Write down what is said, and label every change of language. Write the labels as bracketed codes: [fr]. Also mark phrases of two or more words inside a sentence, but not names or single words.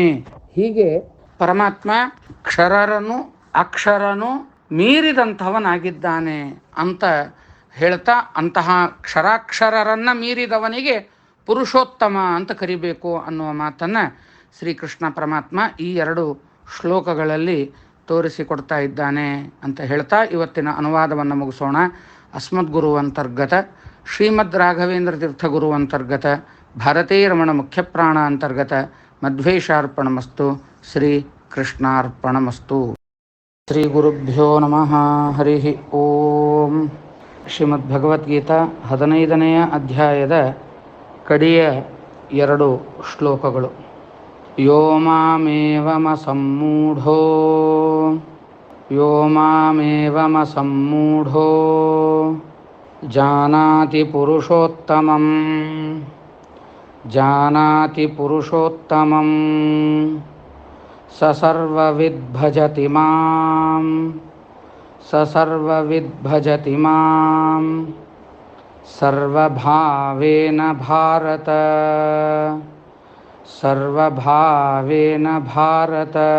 [kn] ಹೀಗೆ ಪರಮಾತ್ಮ ಕ್ಷರರನು ಅಕ್ಷರನು ಮೀರಿದಂಥವನಾಗಿದ್ದಾನೆ ಅಂತ ಹೇಳ್ತಾ, ಅಂತಹ ಕ್ಷರಾಕ್ಷರರನ್ನು ಮೀರಿದವನಿಗೆ ಪುರುಷೋತ್ತಮ ಅಂತ ಕರಿಬೇಕು ಅನ್ನುವ ಮಾತನ್ನು ಶ್ರೀಕೃಷ್ಣ ಪರಮಾತ್ಮ ಈ 2 ಶ್ಲೋಕಗಳಲ್ಲಿ ತೋರಿಸಿಕೊಡ್ತಾ ಇದ್ದಾನೆ ಅಂತ ಹೇಳ್ತಾ ಇವತ್ತಿನ ಅನುವಾದವನ್ನು ಮುಗಿಸೋಣ. [sa] ಅಸ್ಮದ್ಗುರು ಅಂತರ್ಗತ ಶ್ರೀಮದ್ ರಾಘವೇಂದ್ರ ತೀರ್ಥ ಗುರು ಅಂತರ್ಗತ ಭಾರತೀ ರಮಣ ಮುಖ್ಯಪ್ರಾಣ ಅಂತರ್ಗತ ಮಧ್ವೇಶಾರ್ಪಣಮಸ್ತು. ಶ್ರೀ ಕೃಷ್ಣಾರ್ಪಣಮಸ್ತು. ಶ್ರೀ ಗುರುಭ್ಯೋ ನಮಃ. ಹರಿ ಓಂ. [kn] ಶ್ರೀಮದ್ ಭಗವದ್ಗೀತಾ 15ನೆಯ ಅಧ್ಯಾಯದ ಕಡೆಯ 2 ಶ್ಲೋಕಗಳು. [sa] ಯೋ ಮಾಮೇವಮಸಮ್ಮೂಢೋ ಜಾನಾತಿ ಪುರುಷೋತ್ತಮಂ ಸ ಸರ್ವವಿದ್ ಮಾಂ ಸರ್ವಭಾವೇನ ಭಾರತ